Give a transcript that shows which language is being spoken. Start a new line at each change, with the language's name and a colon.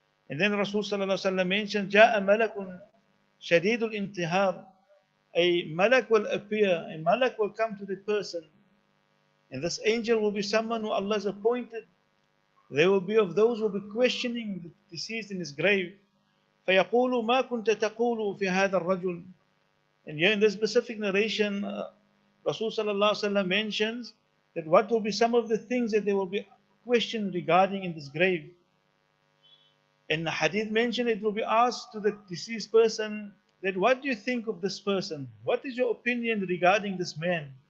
English: And then Rasul sallallahu alaihi wasallam mentioned,
Arabic: جاء ملك شديد الانتهار.
English: A malak will appear, a malak will come to the person. And this angel will be someone who Allah has appointed. They will be of those who will be questioning the deceased in his grave.
Arabic: فيقول ما كنت تقول في هذا الرجل.
English: And here in this specific narration, Rasul sallallahu alaihi wasallam mentions that what will be some of the things that they will be questioned regarding in this grave. And the hadith mentioned, it will be asked to the deceased person that what do you think of this person? What is your opinion regarding this man?